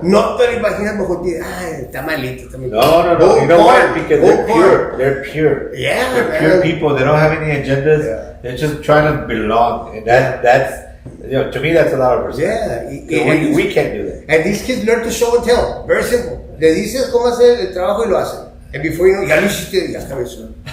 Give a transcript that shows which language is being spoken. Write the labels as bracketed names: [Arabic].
[Spanish] No te lo imaginas mejor que, está malito. [English] No. You know why? Because they're pure. They're pure. Yeah, they're man. pure people. They don't have any agendas. Yeah. They're just trying to belong, and that's to me that's a lot of respect. Yeah. We can't do that. And these kids learn to show and tell. Very simple. [Spanish] Le dices cómo hacer el trabajo y lo hacen. [English] And before you know, [Spanish] ya lo hiciste, ya está eso.